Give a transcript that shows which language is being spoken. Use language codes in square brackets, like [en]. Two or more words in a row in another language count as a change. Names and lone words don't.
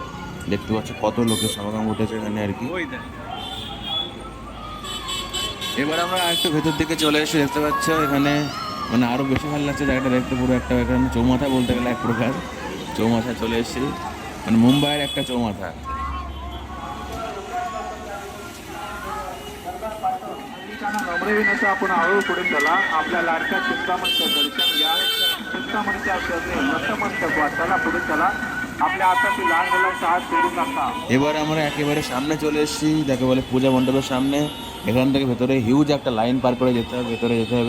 [bn] দেখতে পাচ্ছ কত লোকের সমাগম ঘটেছে এখানে আর কি। এবার আমরা একটু ভেতর দিকে চলে এসে দেখতে পাচ্ছ এখানে মানে আরও বেশি ভালো লাগছে জায়গাটা দেখতে। পুরো একটা এখানে চৌমাথা বলতে গেলে এক প্রকার চৌমাথা চলে এসেছি, মানে মুম্বাইয়ের একটা চৌমাথা। [mr] नम्र विनंती, आपण हळूहळू पुढे चला. आपल्या लाडक्या चिंतामणचं दर्शन घ्या. चिंतामणीच्या शरणी नतमस्तक व्हा. चला पुढे चला. आपल्या हातातील लहान मुलांचा हात सोडू नका. [bn] এবার আমরা একেবারে সামনে চলে এসেছি, যাকে বলে পূজা মণ্ডপের সামনে। এখান থেকে ভেতরে হিউজ একটা লাইন পার করে যেতে হবে, ভেতরে যেতে হবে।